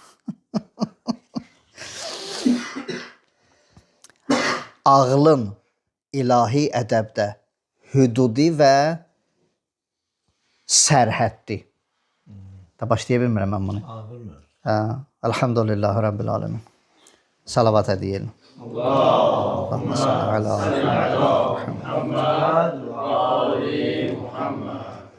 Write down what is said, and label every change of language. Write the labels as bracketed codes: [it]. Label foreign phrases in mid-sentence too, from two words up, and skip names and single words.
[az] Ağlın ilahi ədəbdə hüdudi və sərhəddi. Da başlaya bilmirəm mən bunu. Bilmirəm. [ar] Hə, الحمد لله رب العالمين. [tr] Salavat edelim. [ar] اللهم صل على محمد.